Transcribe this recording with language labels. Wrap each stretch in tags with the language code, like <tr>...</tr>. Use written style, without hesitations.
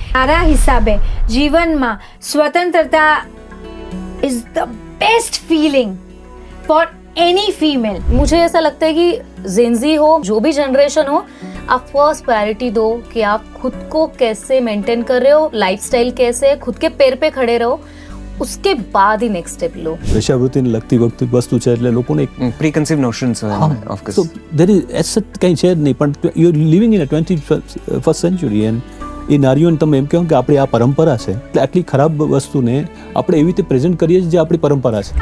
<gu>મારા હિસાબે જીવનમાં સ્વતંત્રતા</gu> <en>Is the best feeling for any female.</en> <hi>मुझे ऐसा लगता है कि जेंजी हो, जो भी जनरेशन हो, आप फर्स्ट प्रायोरिटी दो कि आप खुद को कैसे मेंटेन कर रहे हो, लाइफस्टाइल कैसे है, खुद के पैर पे खड़े रहो, उसके बाद ही नेक्स्ट स्टेप लो.</hi> <gu>વેશ્યાવૃત્તિને લગતી વસ્તુ છે એટલે લોકોને</gu> <en>Preconceive notions of course. So there is asset</en> <gu>કંઈ છે જ નહીં, પણ</gu> <en>you are living in a 21st century and</en> <gu>એ નારીઓને તમે એમ કહો કે આપણી આ પરંપરા છે, એટલે આટલી ખરાબ વસ્તુને આપણે એવી રીતે પ્રેઝન્ટ કરીએ છીએ જે આપણી પરંપરા છે.</gu>